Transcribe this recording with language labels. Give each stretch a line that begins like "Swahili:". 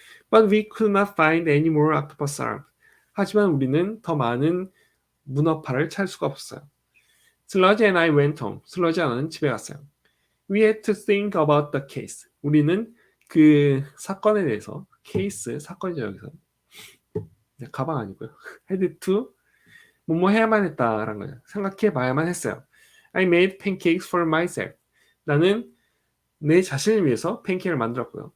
English: But we could not find any more octopus arms.
Korean: 하지만 우리는 더 많은 문어팔을 찾을 수가 없었어요.
English: Sludge and I went home.
Korean: 슬러지와 나는 집에 갔어요.
English: We had to think about the case.
Korean: 우리는 그 사건에 대해서 사건이죠 여기서. 가방 아니고요. had to 뭐뭐 해야만 했다라는 거예요. 생각해 봐야만 했어요.
English: I made pancakes for myself.
Korean: 나는 내 자신을 위해서 팬케이크를 만들었고요.